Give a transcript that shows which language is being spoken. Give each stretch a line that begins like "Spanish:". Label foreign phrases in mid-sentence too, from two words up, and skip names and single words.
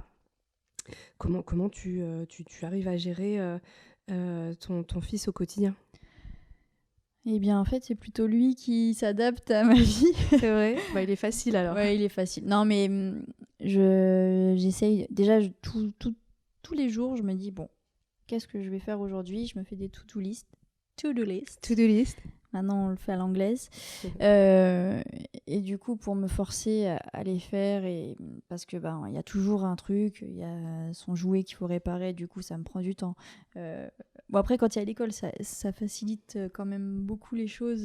French: Comment tu arrives à gérer ton fils au quotidien ? Eh bien, en fait, c'est plutôt lui qui s'adapte à ma vie. C'est vrai ? Il est facile, alors. Ouais, il est facile. Non, mais j'essaye... Déjà, tous les jours, je me dis, bon, qu'est-ce que je vais faire aujourd'hui ? Je me fais des
English: to-do list. To-do list.
French: Maintenant, on le fait à l'anglaise. Et du coup, pour me forcer à les faire, parce que y a toujours un truc, il y a son jouet qu'il faut réparer, du coup, ça me prend du temps. Bon, après, quand il y a l'école, ça facilite quand même beaucoup les choses.